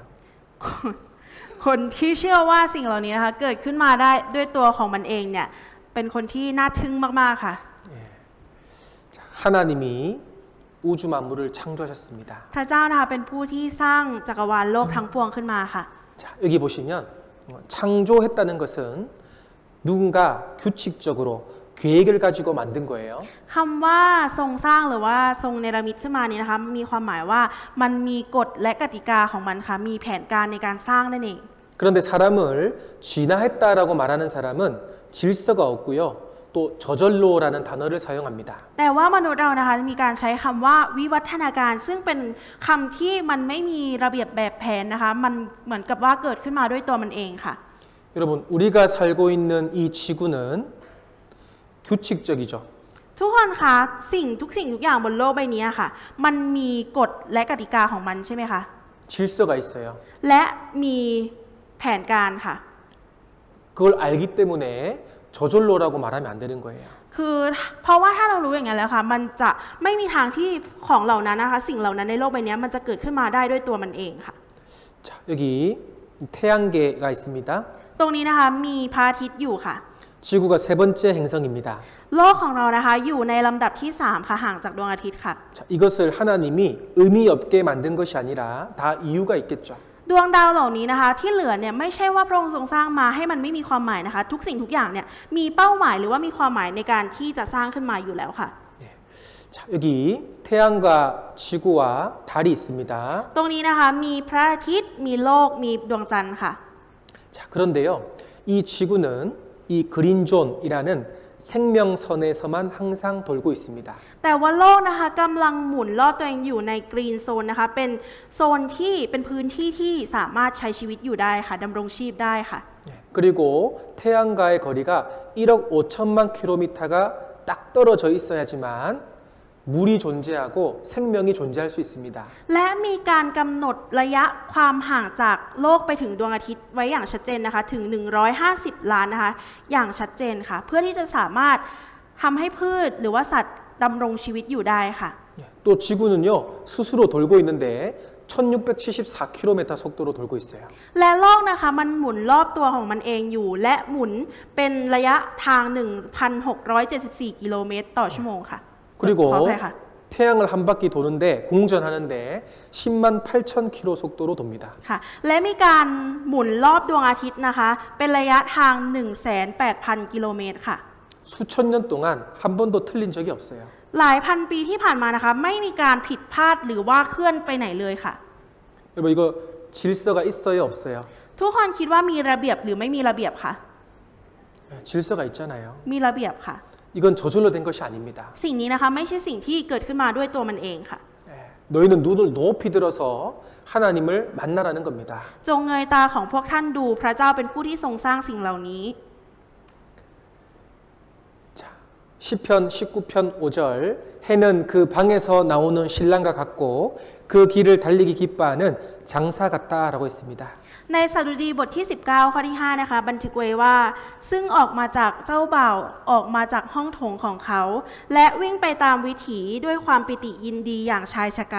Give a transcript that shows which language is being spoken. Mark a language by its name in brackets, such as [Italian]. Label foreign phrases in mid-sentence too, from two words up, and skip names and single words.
[Thai] คนที่เชื่อว่าสิ่งเหล่านี้นะคะเกิดขึ้นมาได้ด้วยตัวของมันเองเนี่ยเป็นคนที่น่าทึ่งมากๆค่ะ [Korean] 자, 하나님이 우주 만물을 창조하셨습니다. [Thai] พระเจ้านะคะเป็นผู้ที่สร้างจักรวาลโลกทั้งปวงขึ้นมาค่ะ [Korean] 자, 여기 보시면 창조했다는 것은 누군가 규칙적으로 계획을 가지고 만든 거예요. [Thai] คำว่าทรงสร้างหรือว่าทรงเนรมิตขึ้นมานี้นะคะมีความหมายว่ามันมีกฎและกติกาของมันค่ะมีแผนการในการสร้างนั่นเอง [Korean] 그런데 사람을 진화했다라고 말하는 사람은 질서가 없고요. 또 저절로라는 단어를 사용합니다. [Thai] แต่ว่ามนุษย์เรานะคะมีการใช้คำว่าวิวัฒนาการซึ่งเป็นคำที่มันไม่มีระเบียบแบบแผนนะคะมันเหมือนกับว่าเกิดขึ้นมาด้วยตัวมันเองค่ะ [Korean] 여러분, 우리가 살고 있는 이 지구는 규칙적이죠. [Thai] ทุกคนคะทุกสิ่งทุกอย่างบนโลกใบนี้ค่ะมันมีกฎและกติกาของมันใช่ไหมคะ [Korean] 질서가 있어요. [Thai] และมีแผนการค่ะ [Korean] 그걸 알기 때문에 저절로라고 말하면 안 되는 거예요. [Thai] คือเพราะว่าถ้าเรารู้อย่างนั้นแล้วค่ะมันจะไม่มีทางที่ของเหล่านั้นนะคะสิ่งเหล่านั้นในโลกใบนี้มันจะเกิดขึ้นมาได้ด้วยตัวมันเองค่ะ [Korean] 자, 여기 태양계가 있습니다. [Thai] ตรงนี้นะคะมีพระอาทิตย์อยู่ค่ะ [Korean] 지구가 세 번째 행성입니다. [Thai] โลกของเรานะคะอยู่ในลำดับที่3ค่ะห่างจากดวงอาทิตย์ค่ะ [Korean] 자, 이것을 하나님이 의미 없게 만든 것이 아니라 다 이유가 있겠죠. [Thai] ดวงดาวเหล่านี้นะคะที่เหลือเนี่ยไม่ใช่ว่าพระองค์ทรงสร้างมาให้มันไม่มีความหมายนะคะทุกสิ่งทุกอย่างเนี่ยมีเป้าหมายหรือว่ามีความหมายในการที่จะสร้างขึ้นมาอยู่แล้วค่ะ [Korean] 자, 여기 태양과 지구와 달이 있습니다. [Thai] ตรงนี้นะคะมีพระอาทิตย์มีโลกมีดวงจันทร์ค่ะ [Korean] 자, 그런데요. 이 지구는 이 그린존이라는 생명선에서만 항상 돌고 있습니다. [Thai] แต่ว่าโลกนะคะกำลังหมุนรอบตัวเองอยู่ในกรีนโซนนะคะเป็นโซนที่เป็นพื้นที่ที่สามารถใช้ชีวิตอยู่ได้ค่ะดำรงชีพได้ค่ะ [Korean] 그리고 태양과의 거리가 1억 5천만 킬로미터가 딱 떨어져 있어야지만 물이 존재하고 생명이 존재할 수 있습니다. [Thai] และมีการกำหนดระยะความห่างจากโลกไปถึงดวงอาทิตย์ไว้อย่างชัดเจนนะคะถึง150 ล้านนะคะอย่างชัดเจนค่ะเพื่อที่จะสามารถทำให้พืชหรือว่าสัตว์ดำรงชีวิตอยู่ได้ค่ะ [Korean] 또 지구는요 스스로 돌고 있는데 1674km 속도로 돌고 있어요. [Thai] และโลกนะคะมันหมุนรอบตัวของมันเองอยู่และหมุนเป็นระยะทาง 1,674 กิโลเมตรต่อชั่วโมงค่ะ [Korean] 그리고 [Thai] ขออภัยค่ะ [Korean] 태양을 한 바퀴 도는데 공전하는데 10만 8천 킬로 속도로 돕니다. [Thai] ค่ะและมีการหมุนรอบดวงอาทิตย์นะคะเป็นระยะทาง 1,800,000 กิโลเมตรค่ะ [Korean] 수천 년 동안 한 번도 틀린 적이 없어요. [Thai] หลายพันปีที่ผ่านมานะคะไม่มีการผิดพลาดหรือว่าเคลื่อนไปไหนเลยค่ะ [Korean] 여러분 이거 질서가 있어요, 없어요? [Thai] ทุกคนคิดว่ามีระเบียบหรือไม่มีระเบียบคะ [Korean] 질서가 있잖아요. [Thai] มีระเบียบค่ะ [Korean] 이건 저절로 된 것이 아닙니다. [Thai] สิ่งนี้นะคะไม่ใช่สิ่งที่เกิดขึ้นมาด้วยตัวมันเองค่ะ [Korean] 너희는 눈을 높이 들어서 하나님을 만나라는 겁니다. [Thai] จงเงยตาของพวกท่านดูพระเจ้าเป็นผู้ที่ทรงสร้างสิ่งเหล่านี้ [Korean] 자, 시편 19편 5절 해는 그 방에서 나오는 신랑과 같고 그 길을 달리기 기뻐하는 장사 같다라고 했습니다. [Thai] ในสดุดีบทที่ 19 ข้อที่ 5 นะคะบันทึกไว้ว่า ซึ่งออกมาจากเจ้าบ่าวออกมาจากห้องโถงของเขา และวิ่งไปตามวิถีด้วยความปิติยินดีอย่างชายชะกัน